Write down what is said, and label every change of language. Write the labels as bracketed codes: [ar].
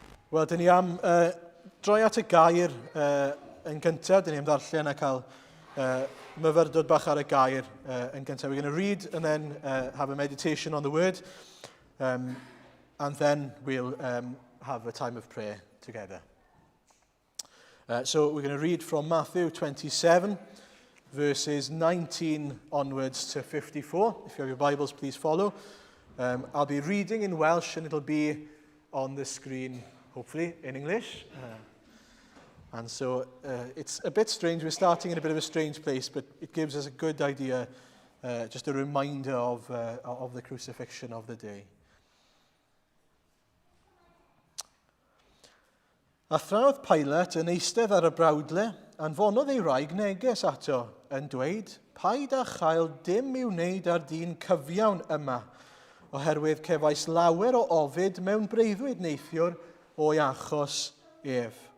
[cy] Wel, dyn ni am droi at y gair yn gyntaf. Dyn ni am ddarllen a cael myfyrdod bach ar y gair yn gyntaf. [en] We're going to read and then have a meditation on the word. And then we'll have a time of prayer together. So we're going to read from Matthew 27, verses 19 onwards to 54. If you have your Bibles, please follow. I'll be reading in Welsh and it'll be on the screen, hopefully, in English. And so it's a bit strange. We're starting in a bit of a strange place, but it gives us a good idea, just a reminder of the crucifixion of the day. [cy] A thrawdd Pilate yn eistedd ar y brawdle, anfonodd ei wraig neges ato, yn dweud, paid a chael dim i'w wneud ar dyn cyfiawn yma, oherwydd cefais lawer o ofid mewn breuddwyd neithiwr o'i achos ef.